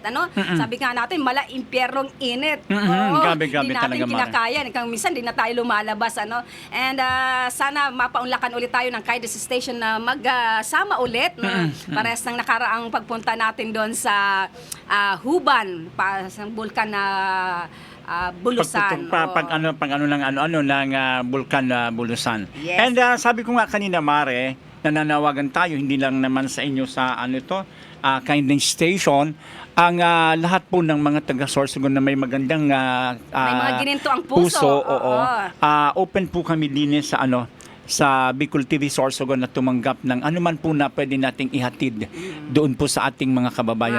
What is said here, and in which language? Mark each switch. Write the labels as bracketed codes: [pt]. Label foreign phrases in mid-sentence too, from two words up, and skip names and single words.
[tl] Sabi nga natin, impyernong init. Grabe Hindi natin talaga, Mare. kinakaya. Minsan, hindi na tayo lumalabas. And sana mapaunlakan ulit tayo ng Kindness Station na magsama ulit. Parehas ng nakaraang pagpunta natin doon sa Huban, sa bulkan na Bulusan. Pag bulkan na Bulusan. Yes. And sabi ko nga kanina, Mare, nananawagan tayo, hindi lang naman sa inyo sa Kindness Station, ang lahat po ng mga taga-Sorsogon na may magandang May mga gininto ang puso. Open po kami din sa Bicol TV Sorsogon na tumanggap ng anuman po na pwede nating ihatid doon po sa ating mga kababayan